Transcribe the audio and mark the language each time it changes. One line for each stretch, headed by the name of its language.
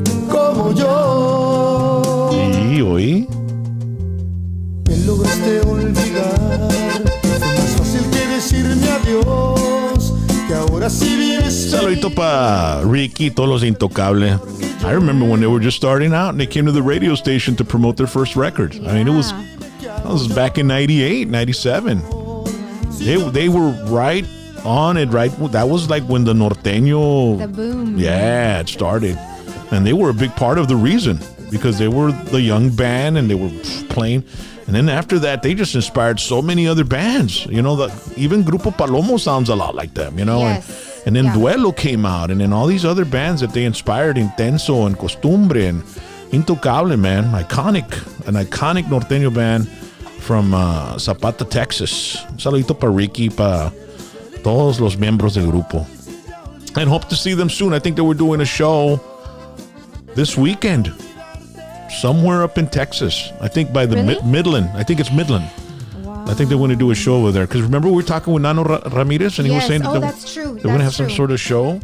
Spanish: Como yo. Sí, oí. Me lograste olvidar. Fue más fácil que decirme adiós. Que ahora sí vives. Saludito para Ricky, todos los Intocable.
English: I remember when they were just starting out and they came to the radio station to promote their first record. I mean, that was back in 98, 97. They were right on it, right? That was like when the norteño. The boom. Yeah, it started. And they were a big part of the reason because they were the young band and they were playing. And then after that, they just inspired so many other bands. Even Grupo Palomo sounds a lot like them, Yes. And then Duelo came out, and then all these other bands that they inspired, Intenso and Costumbre and Intocable, man. An iconic norteño band from Zapata, Texas.
Spanish: Un saludito para Ricky, para todos los miembros del grupo.
English: And hope to see them soon. I think they were doing a show this weekend somewhere up in Texas. I think by the Midland. I think it's Midland. I think they want to do a show over there. Because remember we were talking with Nano Ramirez and he was saying that that's true. They're going to have some sort of show.